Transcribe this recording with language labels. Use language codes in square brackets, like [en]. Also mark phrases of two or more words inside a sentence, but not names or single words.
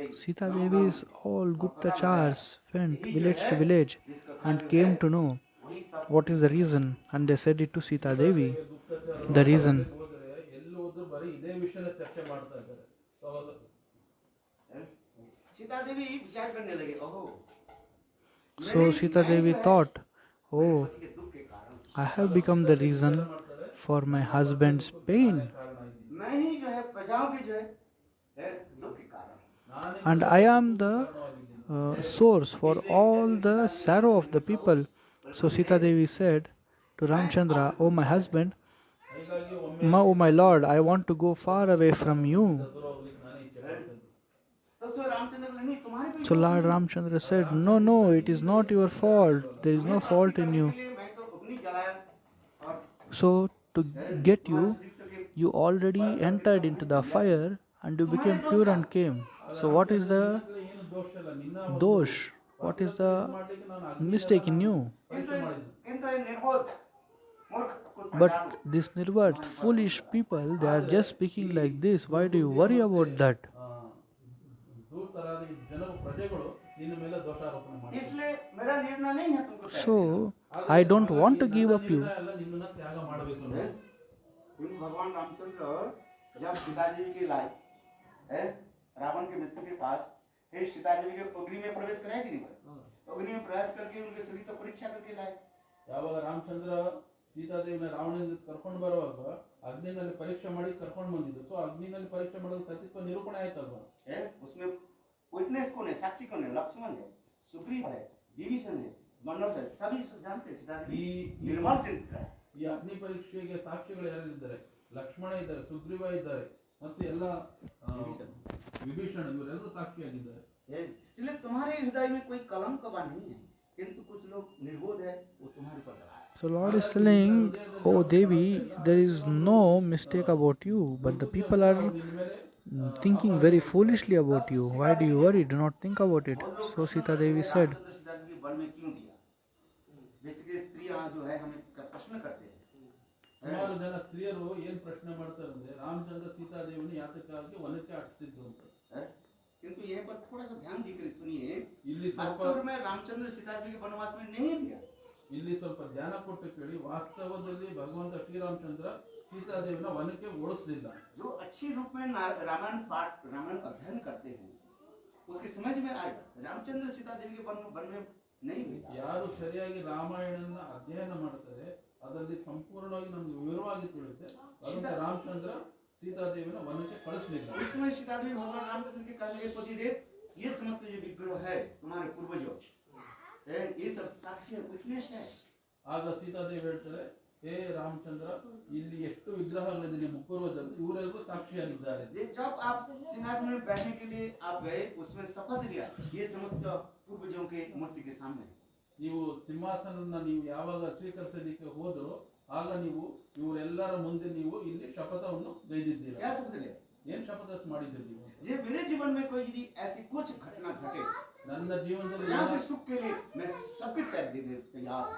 [en] Sita Devi's all Guptachars went village to village and came to know what is the reason, and they said it to Sita Devi. The reason. [kn] ಹೋದ್ರೆ ಎಲ್ಲಿ ಹೋದ್ರು ಬರೀ ಇದೇ ವಿಷಯನ ಚರ್ಚೆ ಮಾಡ್ತಾರೆ. [hi] सीता देवी विचार करने लगे, ओहो [en] So Sita Devi thought, oh, [hi] पति के दुख के कारण [en] I have become the reason for my husband's pain, [hi] मैं ही जो है प्रजाओं की जो है दुख के कारण, [en] and I am the source for all the sorrow of the people. So Sita Devi said to Ramchandra, oh my husband, oh my lord, I want to go far away from you. [hi] तब से रामचंद्र बोले, नहीं तुम्हारे कोई [en] So Lord Ramchandra said, no, no, it is not your fault. There is no fault in you. [hi] मैं तो अग्नि जलाया और [en] So to get you, you already entered into the fire and you became pure and came. So what is the dosh? What is the mistake in you? [hi] किंतु ये निर्बोध मूर्ख कुछ [en] But these nirvat, foolish people, they are just speaking like this. Why do you worry about that? [kn] ದೂರ್ತರಾದ ಈ ಜನರು ಪ್ರಜೆಗಳು ನಿನ್ನ ಮೇಲೆ ದೋಷಾರೋಪಣೆ ಮಾಡಿ [hi] इसलिए मेरा निर्णय नहीं है तुमको तय [en] So I don't want to give up you. [kn] ಎಲ್ಲ ನಿಮ್ಮನ್ನ ತ್ಯಾಗ ಮಾಡಬೇಕು ಅನ್ನೋದು. [hi] क्योंकि भगवान रामचंद्र जब सीता जी के लाए है रावण के मृत्यु के पास, फिर सीता जी के अग्नि में प्रवेश कराया कि नहीं कराया? अग्नि में प्रवेश करके उनके शरीर तो परीक्षा करके लाए। [kn] ಯಾವಾಗ ರಾಮಚಂದ್ರ ಸೀತಾದೇವಿನ ರಾವಣನಿಂದ ಕರ್ಕೊಂಡು ಬರುವಾಗ ಅಗ್ನಿನಲ್ಲಿ ಪರೀಕ್ಷೆ ಮಾಡಿ ಕರ್ಕೊಂಡು ಬಂದಿದ್ದು. ಸೊ ಅಗ್ನಿನಲ್ಲಿ ಪರೀಕ್ಷೆ ಮಾಡೋದು ಸತ್ಯತ್ವ ನಿರೂಪಣೆ ಆಯ್ತಲ್ವಾ? [hi] है उसमें विटनेस कौन है, साक्षी कौन है? लक्ष्मण है, सुग्रीव है, विभीषण है, मनोज है, सभी जानते हैं सीता जी निर्मल चरित्र है। [kn] ಈ ಅಗ್ನಿ ಪರೀಕ್ಷೆಗೆ ಸಾಕ್ಷಿಗಳು ಯಾರಿದ್ದಾರೆ? ಲಕ್ಷ್ಮಣ ಇದ್ದಾರೆ, ಸುಗ್ರೀವ ಇದ್ದಾರೆ, ಮತ್ತು ಎಲ್ಲ ವಿಭೀಷಣ, ಇವರೆಲ್ಲರೂ ಸಾಕ್ಷಿಯಾಗಿದ್ದಾರೆ. [hi] इसलिए तुम्हारे हृदय में कोई कलंक का नहीं है, किंतु कुछ लोग निर्बोध है, वो तुम्हारे ऊपर लगा है। [en] So Lord is telling, oh Devi, there is no mistake about you, but the people are thinking very foolishly about you. Why do you worry? Do not think about it. So Sita Devi said, [hi] सीता जी वन में क्यों दिया? बेसिकली स्त्रियां जो है हमें प्रश्न करते हैं, [kn] ಸುಮಾರು ಜನ ಸ್ತ್ರೀಯರು ಏನ್ ಪ್ರಶ್ನೆ ಮಾಡ್ತಾರೆ ಅಂದ್ರೆ ರಾಮಚಂದ್ರ ಸೀತಾದೇವಿನ ಯಾತಕ್ಕಾಗಿ ವನಕ್ಕೆ ಅಟ್ಟಿಸಿದ್ದು ಅಂತ. [hi] किंतु यहाँ पर थोड़ा सा ध्यान देकर सुनिए, [kn] ಇಲ್ಲಿ ಸ್ವಲ್ಪ [hi] वास्तव में रामचंद्र सीता जी के वनवास में नहीं दिया। [kn] ಇಲ್ಲಿ ಸ್ವಲ್ಪ ಧ್ಯಾನ ಕೊಟ್ಟು ಕೇಳಿ. ವಾಸ್ತವದಲ್ಲಿ ಭಗವಂತ ಶ್ರೀರಾಮಚಂದ್ರ ಸೀತಾದೇವಿನ ವನಕ್ಕೆ ಓಡಿಸಲಿಲ್ಲ. [hi] जो अच्छी रूप में रामायण पाठ रामायण अध्ययन करते हैं उसकी समझ में आएगा, रामचंद्र सीता देवी के वन में नहीं भेजा। [kn] ಯಾರು ಸರಿಯಾಗಿ ರಾಮಾಯಣನ ಅಧ್ಯಯನ ಮಾಡ್ತಾರೆ ಅದರಲ್ಲಿ ಸಂಪೂರ್ಣವಾಗಿ ನಮ್ಗೆ ವಿವರವಾಗಿ ತಿಳಿಯುತ್ತೆ. ಅದಕ್ಕೆ ರಾಮಚಂದ್ರ ಸೀತಾದೇವಿನ ವನಕ್ಕೆ ಕಳಿಸಲಿಲ್ಲ. [hi] इसमें सीता देवी भगवान रामचंद्र के कहने के पति देव, ये समस्त जो विग्रह है तुम्हारे पूर्वजों, ये सब साक्षी है, विटनेस है। [kn] ಆಗ ಸೀತಾದೇವಿ ಹೇಳ್ತಾರೆ, ಹೇ ರಾಮಚಂದ್ರ, ಇಲ್ಲಿ ಎಷ್ಟು ವಿಗ್ರಹಗಳಿದೆ ನಿಮ್ಮ ಪೂರ್ವಜರು, ಇವರೆಲ್ಲರೂ ಸಾಕ್ಷಿಯಾಗಿದ್ದಾರೆ. [hi] जब आप सिंहासन में बैठने के लिए आप गए, उसमें शपथ लिया, ये समस्त पूर्वजों के मूर्ति के सामने। [kn] ನೀವು ಸಿಂಹಾಸನನ ನೀವು ಯಾವಾಗ ಸ್ವೀಕರಿಸಲಿಕ್ಕೆ ಹೋದರೋ ಆಗ ನೀವು ಇವರೆಲ್ಲರ ಮುಂದೆ ನೀವು ಇಲ್ಲಿ ಶಪಥವನ್ನು ಗೈದಿದ್ದೀರಾ. [hi] क्या शपथ लिया? [kn] ಏನ್ ಶಪಥ ಮಾಡಿದ್ದೀರಿ ನೀವು? [hi] जे मेरे जीवन में कोई यदि ऐसी कुछ घटना घटे, [kn] ನನ್ನ ಜೀವನದಲ್ಲಿ [hi] यहाँ के सुख के लिए मैं सबके त्याग देने तैयार हूं।